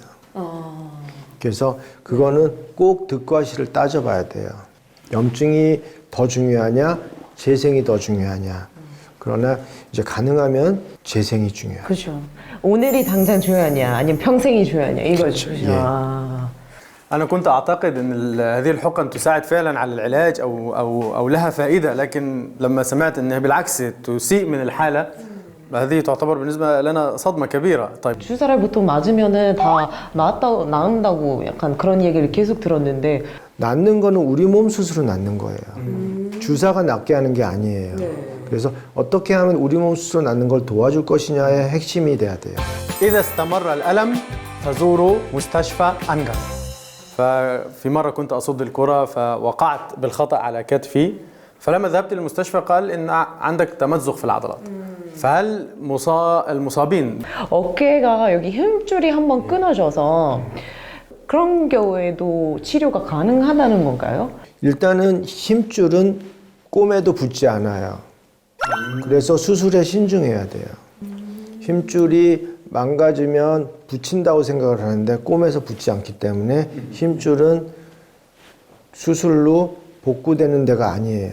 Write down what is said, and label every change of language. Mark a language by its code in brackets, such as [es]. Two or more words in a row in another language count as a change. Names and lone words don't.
[ko] 그래서 그거는 꼭 득과 실을 따져봐야 돼요. 염증이 더 중요하냐, 재생이 더 중요하냐. 그러나 이제 가능하면 재생이 중요해요. 그렇죠. 오늘이 당장 중요하냐, 아니면 평생이 중요하냐 이거죠. 그렇죠. 예. [ar] أنا كنت أعتقد أن هذه الحقن تساعد فعلا على العلاج أو لها فائدة، لكن لما سمعت أنها بالعكس تسيء من الحالة هذه تعتبر بالنسبة لنا صدمة كبيرة. طيب [ko] 주사를 보통 맞으면은 다 나은다고 약간 그런 얘기를 계속 들었는데 낫는 거는 우리 몸 스스로 낫는 거예요. 주사가 낫게 하는 게 아니에요. 그래서 어떻게 하면 우리 몸 스스로 낫는 걸 도와줄 것이냐의 핵심이 돼야 돼요. [ar] إذا استمر الألم فزوروا مستشفى أنقذ. ففي مرة كنت أصد الكرة فوقعت بالخطأ على كتفي فلما ذهبت للمستشفى قال ان عندك تمزق في العضلات. فهل المصابين [ko] 어깨가 여기 힘줄이 한번 끊어져서 그런 경우에도 치료가 가능하다는 건가요? 일단은 힘줄은 꿰매도 붙지 않아요. 그래서 수술에 신중해야 돼요. 힘줄이 망가지면 붙인다고 생각을 하는데 꿰매서 붙지 않기 때문에 힘줄은 수술로 복구되는 데가 아니에요.